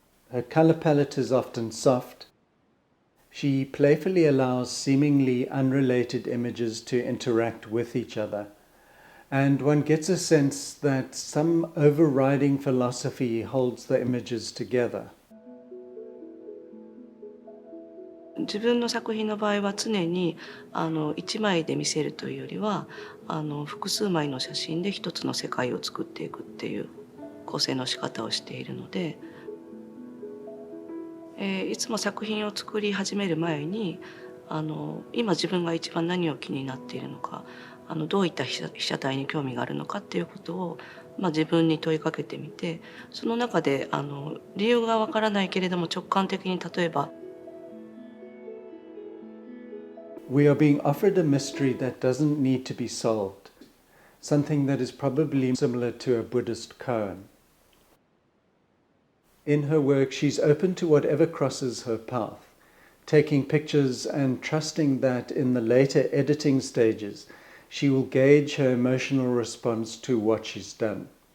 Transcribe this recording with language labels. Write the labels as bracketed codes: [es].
[en] Her color palette is often soft. She playfully allows seemingly unrelated images to interact with each other. And one gets a sense that some overriding philosophy holds the images together. [ja] 自分の作品の場合は常に一枚で見せるというよりは複数枚の写真で一つの世界を作っていくっていう構成の仕方をしているので、いつも作品を作り始める前に今自分が一番何を気になっているのかどういった被写体に興味があるのかっていうことを、自分に問いかけてみてその中で理由がわからないけれども直感的に例えば [en] We are being offered a mystery that doesn't need to be solved, something that is probably similar to a Buddhist koan. In her work, she's open to whatever crosses her path, taking pictures and trusting that in the later editing stages, she will gauge her emotional response to what she's done.